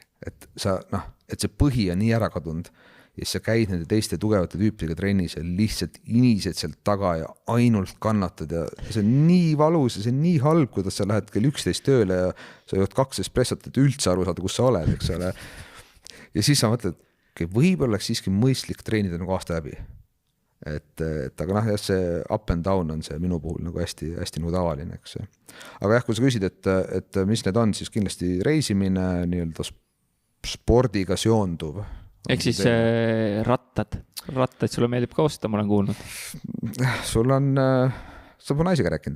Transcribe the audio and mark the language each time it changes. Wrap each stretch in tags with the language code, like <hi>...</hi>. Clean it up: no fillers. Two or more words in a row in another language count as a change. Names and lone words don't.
<et>Et et see põhi on nii ära kadunud ja siis sa käid nende teiste tugevate tüüpidega trennis ja lihtsalt inised sealt taga ja ainult kannatad ja see on nii valus ja see on nii halb, kuidas sa lähed kell 11 tööle ja sa jood 2 espressot, et üldse aru saada, kus sa oled, eks ole. Ja siis sa mõtled, võib-olla oleks siiski mõistlik treenida nagu aasta läbi. Aga see</et> <en>up and down</en> <et>on see minu puhul nagu hästi, hästi nagu tavaline, eks. Aga kui sa küsid, et mis need on, siis kindlasti reisimine, nii-öelda spordiga seonduv. Ehk siis rattad sulle meeldib ka osta, ma olen kuulnud. Sa pole naisiga rääkinud?</et>